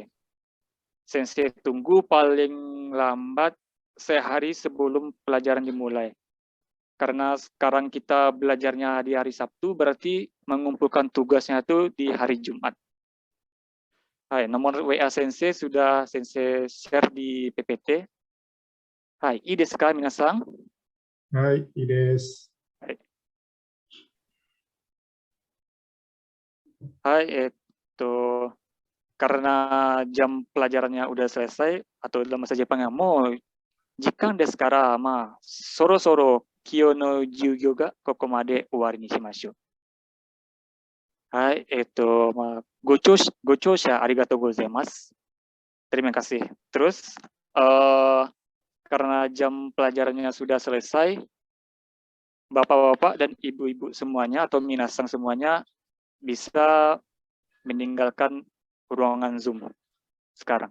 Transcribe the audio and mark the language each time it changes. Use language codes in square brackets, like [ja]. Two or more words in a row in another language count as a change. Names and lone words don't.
[id] Sensei tunggu paling lambat sehari sebelum pelajaran dimulai. Karena sekarang kita belajarnya di hari Sabtu, berarti mengumpulkan tugasnya itu di hari Jumat. Hai, nomor WA Sensei sudah Sensei share di PPT. Hai, [ja] いいですか、皆さん? はい、いいです. [id] Hai, karena jam pelajarannya udah selesai, atau dalam bahasa Jepangnya, [ja] もう時間ですから、そろそろ今日の授業がここまで終わりにしましょう. はい、ご清聴ありがとうございます. [id] Terima kasih. Terus, karena jam pelajarannya sudah selesai, bapak-bapak dan ibu-ibu semuanya atau minasang semuanya bisa meninggalkan ruangan Zoom sekarang.